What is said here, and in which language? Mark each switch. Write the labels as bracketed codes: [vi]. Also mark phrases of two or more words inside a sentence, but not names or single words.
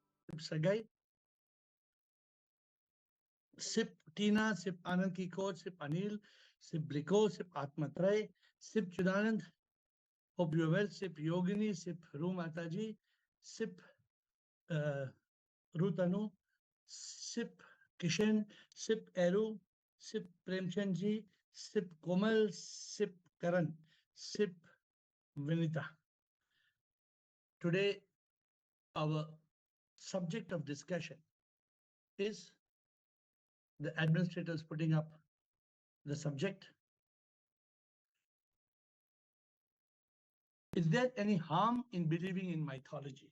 [en] Sip Sagai, Sip Tina, Sip Anand Kiko, Sip Anil, Sip Bliko, Sip Atmatray, Sip Chidanand. Hope you're well. Sip Yogini, Sip Ru Mataji, Sip uh, Rutanu, Sip Kishan, Sip Eru, Sip Premchandji, Sip Komal, Sip Karan, Sip Vinita. Today, our subject of discussion is the administrators putting up the subject. Is there any harm in believing in mythology?